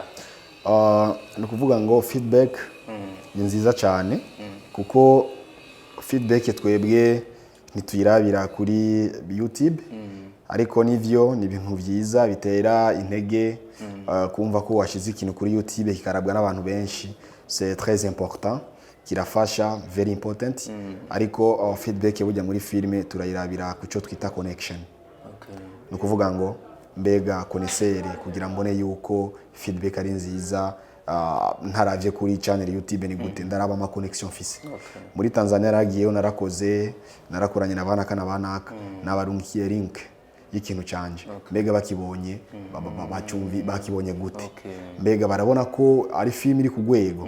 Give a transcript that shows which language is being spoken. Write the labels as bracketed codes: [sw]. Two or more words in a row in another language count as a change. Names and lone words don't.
[rn] no kuvuga ngo feedback ni nziza cyane kuko feedback twebwe ntituyirabira kuri YouTube ariko nivyo ni ibintu vyiza bitera intege kumva ko washize ikintu kuri YouTube kikarabwa n'abantu benshi, [fr] c'est très important, kirafasha, [en] very important. [rn] Ariko feedback burya muri filme turayirabira kuco twita connection. No kuvuga ngo mbega connaisseur kugira mbone yuko feedback ari nziza, ntaravye kuri channel YouTube ni gute ndaraba ama connection fisi. Muri Tanzania ragiyeyo narakoranye n'abana kana banaka n'abarungiye link y'ikintu canje, mbega bakibonye bakibonye gute, mbega barabona ko ari film iri kugwego.